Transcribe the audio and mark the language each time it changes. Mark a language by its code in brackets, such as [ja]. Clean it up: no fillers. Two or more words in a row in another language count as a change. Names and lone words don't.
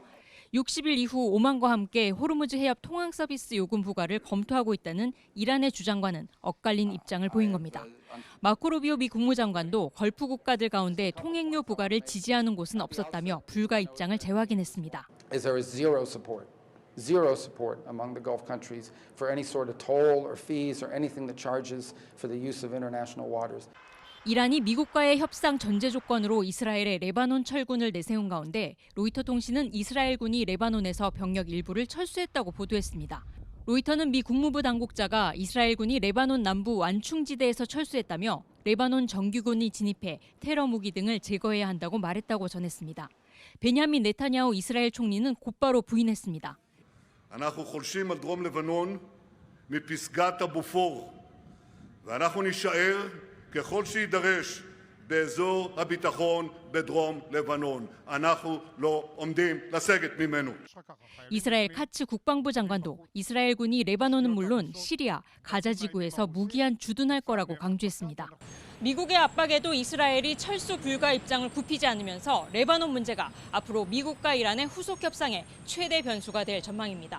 [ko] 60일 이후 오만과 함께 호르무즈 해협 통항 서비스 요금 부과를 검토하고 있다는 이란의 주장과는 엇갈린 입장을 보인 겁니다. 마코 루비오 미 국무장관도 걸프 국가들 가운데 통행료 부과를 지지하는 곳은 없었다며 불가 입장을 재확인했습니다. [en] Zero support among the Gulf countries for any sort of toll or fees or anything that charges for the use of international waters. [ko] 이란이 미국과의 협상 전제 조건으로 이스라엘에 레바논 철군을 내세운 가운데 로이터 통신은 이스라엘군이 레바논에서 병력 일부를 철수했다고 보도했습니다. 로이터는 미 국무부 당국자가 이스라엘군이 레바논 남부 완충지대에서 철수했다며 레바논 정규군이 진입해 테러 무기 등을 제거해야 한다고 말했다고 전했습니다. 베냐민 네타냐후 이스라엘 총리는 곧바로 부인했습니다. [he] אנחנו חולשים על דרום לבנון מפסגת הבופור ואנחנו נישאר ככל שידרש באזור הביטחון בדרום לבנון. אנחנו לא עומדים לסגת ממנו. [ko] 이스라엘 카츠 국방부 장관도 이스라엘군이 레바논은 물론 시리아, 가자 지구에서 무기한 주둔할 거라고 강조했습니다. 미국의 압박에도 이스라엘이 철수 불가 입장을 굽히지 않으면서 레바논 문제가 앞으로 미국과 이란의 후속 협상의 최대 변수가 될 전망입니다.